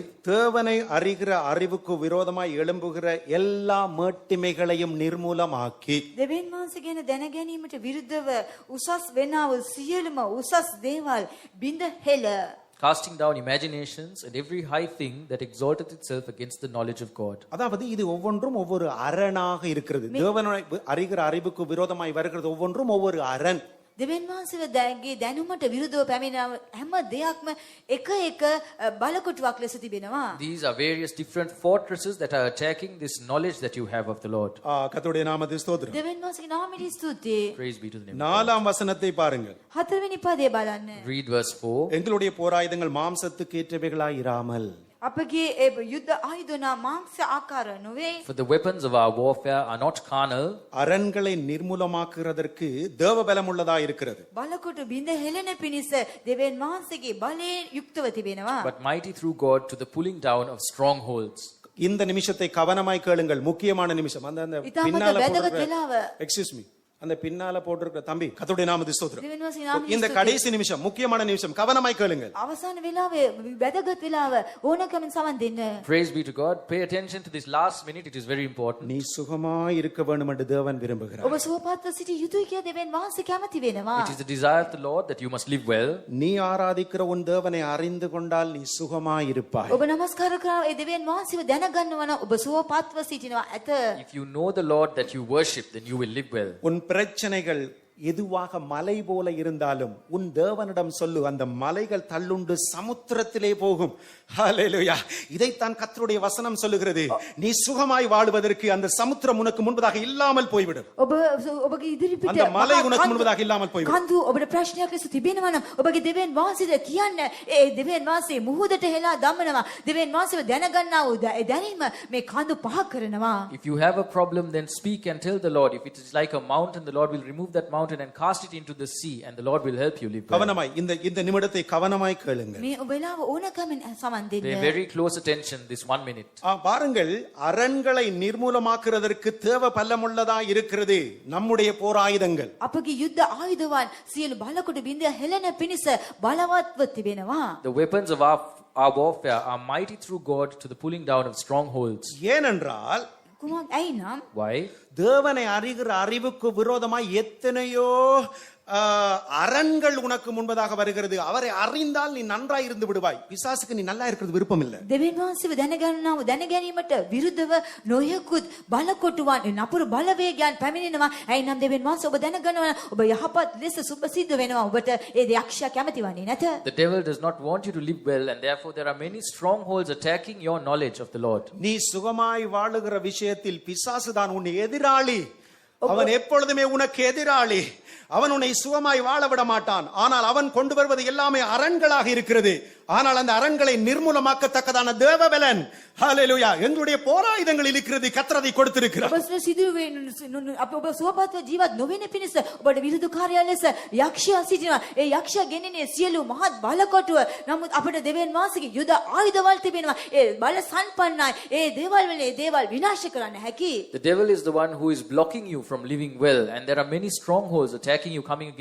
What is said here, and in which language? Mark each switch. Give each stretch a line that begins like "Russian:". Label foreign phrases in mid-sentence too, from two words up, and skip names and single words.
Tamil: தேவனை அறிகிற அறிவுக்கு விரோதமாய் எழும்புகிற எல்லா மேட்டிமைகளையும் நிர்மூலமாக்கி
Sinhala: දෙවියන් වහන්සේ ගැන දැන ගැනීමට විරුද්ධව උසස් වෙනා වූ සියලුම උසස් දේවල් බිඳ හෙළ
English: Casting down imaginations and every high thing that exalteth itself against the knowledge of God.
Tamil: அதாவது இது ஒவ்வொன்றும் ஒவ்வொரு அரணாக இருக்கிறது. தேவனை அறிகிற அறிவுக்கு விரோதமாய் வருகிறது ஒவ்வொன்றும் ஒவ்வொரு அரண்.
Sinhala: දෙවියන් වහන්සේව දැගේ දැනුමට විරුද්ධව පැමිණ හැම දෙයක්ම එක එක බලකොටුවක් ලෙස තිබෙනවා.
English: These are various different fortresses that are attacking this knowledge that you have of the Lord.
Tamil: கர்த்தருடைய நாமத்துக்கு ஸ்தோத்திரம்.
Sinhala: දෙවියන් වහන්සේගේ නාමයට ස්තුතියි.
English: Praise be to the name of
Tamil: 4 வசனத்தை பாருங்கள்.
Sinhala: 4 වෙනි පදේ බලන්න.
English: God. Read verse 4.
Tamil: எங்களுடைய போராயுதங்கள் மாம்சத்துக்கு ஏற்றவைகளாய் இராமல்
Sinhala: අපගේ ඒ යුද්ධ ආයුධනා මාංශ ආකාර නොවේ.
English: For the weapons of our warfare are not carnal,
Tamil: அரண்களை நிர்மூலமாக்குறதற்கு தேவ பலம் உள்ளதா இருக்கிறது.
Sinhala: බලකොටු බිඳ හෙළෙන පිණිස දෙවියන් වහන්සේගේ බලයෙන් යුක්තව තිබෙනවා.
English: but mighty through God to the pulling down of strongholds.
Tamil: இந்த நிமிஷத்தை கவனமாய் கேளுங்கள். முக்கியமான நிமிஷம். அந்த
Sinhala: ඉතාමත්
Tamil: பின்னால
Sinhala: වැදගත් වෙලාව.
English: excuse me
Tamil: அந்த பின்னால போட்டிருக்கிற தம்பி கர்த்தருடைய நாமத்துக்கு ஸ்தோத்திரம்.
Sinhala: දෙවියන් වහන්සේගේ නාමයට
Tamil: இந்த
Sinhala: ස්තුතියි.
Tamil: கடைசி நிமிஷம் முக்கியமான நிமிஷம் கவனமாய் கேளுங்கள்.
Sinhala: අවසාන වෙලාවේ වැදගත් වෙලාව ඕනකමින් සමන් දෙන්න.
English: Praise be to God. Pay attention to this last minute. It is very important.
Tamil: நீ சுகமாய் இருக்க வேண்டும் என்று தேவன் விரும்புகிறார்.
Sinhala: ඔබ සුවපත්ව සිටි යුතුයි කියලා දෙවියන් වහන්සේ කැමති වෙනවා.
English: It is the desire of the Lord that you must live well.
Tamil: நீ ஆராதிக்கிற உன் தேவனை அறிந்து கொண்டால் நீ சுகமாய் இருப்பாய்.
Sinhala: ඔබ නමස්කාර කරන ඒ දෙවියන් වහන්සේව දැනගන්නවා නම් ඔබ සුවපත්ව සිටිනවා ඇත.
English: If you know the Lord that you worship, then you will live well.
Tamil: உன் பிரச்சனைகள் எதுவாக மலை போல இருந்தாலும் உன் தேவனிடம் சொல்லு, அந்த மலைகள் தள்ளுண்டு சமுத்திரத்திலே போகும். ஹல்லேலூயா. இதைத்தான் கர்த்தருடைய வசனம் சொல்லுகிறது. நீ சுகமாய் வாழ்வதற்கு அந்த சமுத்திரம் உனக்கு முன்பதாக இல்லாமல் போய்விடும்.
Sinhala: ඔබගේ ඉදිරිපිට
Tamil: அந்த மலை உனக்கு முன்பதாக இல்லாமல் போய்விடும்.
Sinhala: කන්දු ඔබට ප්‍රශ්නයක් ලෙස තිබෙනවා නම් ඔබගේ දෙවියන් වහන්සේට කියන්න ඒ දෙවියන් වහන්සේ මුහුදට හෙලා දමනවා. දෙවියන් වහන්සේව දැනගන්නා වූ ඒ දැනීම මේ කන්දු පහ කරනවා.
English: If you have a problem, then speak and tell the Lord. If it is like a mountain, the Lord will remove that mountain and cast it into the sea, and the Lord will help you live well.
Tamil: கவனமாய் இந்த நிமிடத்தை கவனமாய் கேளுங்கள்.
Sinhala: මේ ඔබලාව ඕනකමින් සමන්
English: Pay
Sinhala: දෙන්න.
English: very close attention this 1 minute.
Tamil: பாருங்கள், அரண்களை நிர்மூலமாக்குறதற்கு தேவ பல்லமுள்ளதா இருக்கிறது நம்முடைய போராயுதங்கள்.
Sinhala: අපගේ යුද්ධ ආයුධවන් සියලු බලකොටු බිඳ හෙළන පිණිස බලවත්ව තිබෙනවා.
English: The weapons of our warfare are mighty through God to the pulling down of strongholds.
Tamil: ஏனென்றால்
Sinhala: කුමක් ඇයි නම්
English: Why?
Tamil: தேவனை அறிகிற அறிவுக்கு விரோதமாய் எத்தனையோ அரண்கள் உனக்கு முன்பதாக வருகிறது. அவரை அறிந்தால் நீ நன்றாய் இருந்து விடுவாய். பிசாசுக்கு நீ நல்லா இருக்கிறது விருப்பம் இல்லை.
Sinhala: දෙවියන් වහන්සේව දැනගන්නාව දැනගැනීමට විරුද්ධව නොයෙකුත් බලකොටුවන් නපුරු බලවේගයන් පැමිණෙනවා. ඇයි නම් දෙවියන් වහන්සේ ඔබ දැනගන්නවා ඔබ යහපත් ලෙස සුභසිද්ධ වෙනවා. ඔබට ඒ යක්ෂයා කැමති වන්නේ නැත.
English: The devil does not want you to live well, and therefore there are many strongholds attacking your knowledge of the Lord.
Tamil: நீ சுகமாய் வாழுகிற விஷயத்தில் பிசாசு தான் உன் எதிராளி. அவன் எப்பொழுதுமே உனக்கு எதிராளி. அவன் உன்னை சுகமாய் வாழ விட மாட்டான். ஆனால் அவன் கொண்டு வருவது எல்லாமே அரண்களாக இருக்கிறது. ஆனால் அந்த அரண்களை நிர்மூலமாக்கத்தக்கதான தேவபலன் ஹல்லேலூயா எங்களுடைய போராயுதங்கள் இருக்கிறது. கர்த்தர் அதை கொடுத்திருக்கிறார்.
Sinhala: ඔබ සිදුවේ ඔබ සුවපත්ව ජීවත් නොවෙන පිණිස ඔබට විරුද්ධ කාර්යය ලෙස යක්ෂයා සිටිනවා. ඒ යක්ෂයා ගෙනෙන්නේ සියලු මහත් බලකොටුව. නමුත් අපිට දෙවියන් වහන්සේගේ යුද ආයුධවල් තිබෙනවා. ඒ බල සම්පන්නයි. ඒ දේවල් වල ඒ දේවල් විනාශ කරන්න හැකි.
English: The devil is the one who is blocking you from living well, and there are many strongholds attacking you, coming against you.